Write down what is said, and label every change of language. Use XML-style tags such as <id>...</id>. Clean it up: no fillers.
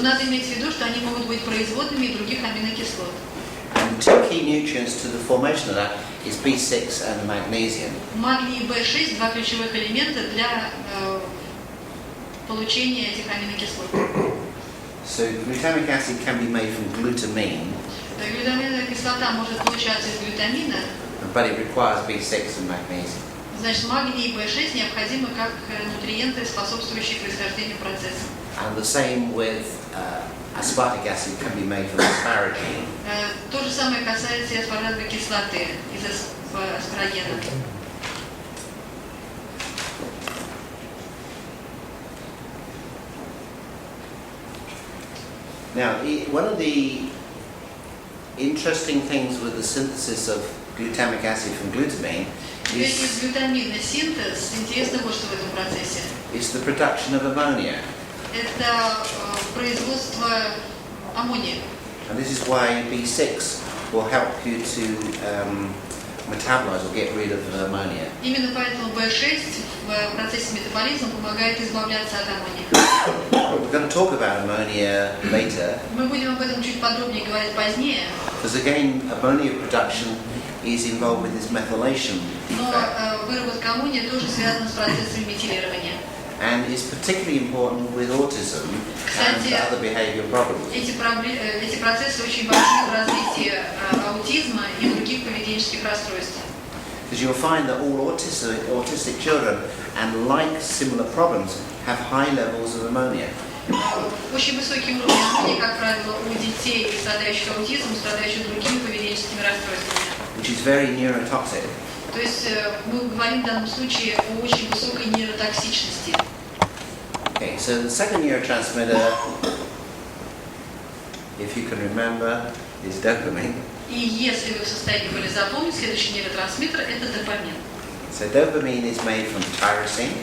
<ru>Но надо иметь в виду, что они могут быть производными других аминокислот.</ru> <en>And 2 key nutrients to the formation of that is B6 and magnesium.</en> <ru>Магний и В6 – 2 ключевых элемента для получения этих аминокислот.</ru> <en>So glutamic acid can be made from glutamine,</en> <ru>Глютаминовая кислота может получаться из глютамина,</ru> <en>but it requires B6 and magnesium.</en> <ru>значит, магний и В6 необходимы как нутриенты, способствующие происхождению процесса.</ru> <en>And the same with aspartic acid can be made from asparagine.</en> <ru>То же самое касается и аспарагиновой кислоты из аспарагена.</ru> <en>Now, one of the interesting things with the synthesis of glutamic acid from glutamine</en> <ru>Ведь из</ru> <en>is</en> <ru>глютамина синтез, интересно вот что в этом процессе.</ru> <en>the production of ammonia.</en> <ru>Это производство аммония.</ru> <en>And this is why B6 will help you to metabolize or get rid of ammonia.</en> <ru>Именно поэтому В6 в процессе метаболизма помогает избавляться от аммония.</ru> <en>We're going to talk about ammonia later,</en> <ru>Мы будем об этом чуть подробнее говорить позднее,</ru> <en>because again, ammonia production is involved with this methylation</en> <ru>но</ru> <en>defect,</en> <ru>выработка аммония тоже связана с процессом метилирования.</ru> <en>and is particularly important with autism and</en> <ru>Кстати,</ru> <en>other behavior problems.</en> <ru>Эти процессы очень важны в развитии аутизма и других поведенческих расстройств.</ru> <en>Because you'll find that all autistic children and like similar problems have high levels of ammonia.</en> <ru>Очень высокий уровень аммония, как правило, у детей, страдающих аутизмом, страдающих другими поведенческими расстройствами.</ru> <en>Which is very neurotoxic.</en> <ru>То есть мы говорим в данном случае о очень высокой нейротоксичности.</ru> <en>Okay, so the second neurotransmitter, if you can remember, is dopamine.</en> <ru>И если вы в состоянии были запомнить, следующий нейротрансмиттер – это допамин.</ru> <en>So dopamine is made from tyrosine</en>